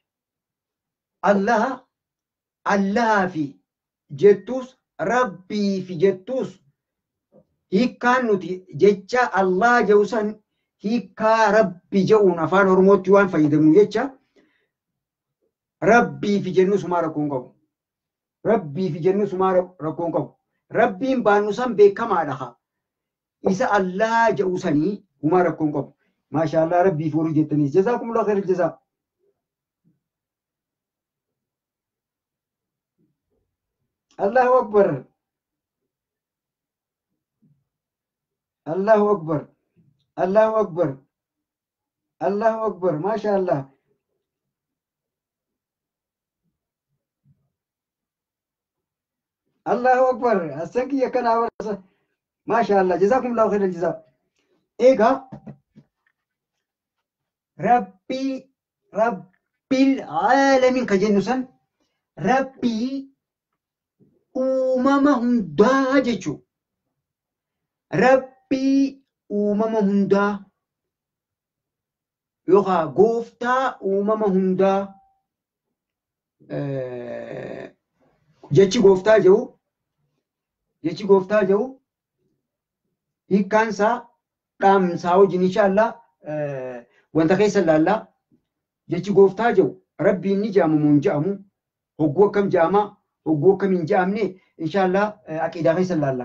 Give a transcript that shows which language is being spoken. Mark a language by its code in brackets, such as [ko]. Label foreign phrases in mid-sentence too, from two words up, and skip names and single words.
[om] Allahaa fi jettus rabbii fi jettus hiikkaan nuti jecha Allah jedhu san hiikkaa rabbi jedhuun afaan Oromootti waan fayyadamnu jecha rabbii fi jennus humaa rakkoon qabu. Rabbiin baannu san beekamaadha. Isa Allah jedhu sanii humaa rakkoon qabu. Maashaallah rabbii fi horii jettaniis [ar] جزاكم الله خير الجزاء. الله أكبر. ما شاء الله. الله أكبر. Asanki yakana warasa. [om] Maashaallah. [ar] جزاكم الله خير الجزاء. [om] Egaa [ar] رب العالمين [om] ka jennu san rabbii uumama hundaa jechuudha. Rabbii uumama hundaa yookaan gooftaa uumama hundaa jechi gooftaa jedhu hiikkaansaa dhaamsaa wajjin inshaallah wanta keessa ilaallaa jechi gooftaa jiru rabbiin ni jaamamu hin jaamu hogguu akkam jaama hogguu akkam hin jaamne inshaallah aqiidaa keessa ilaalla.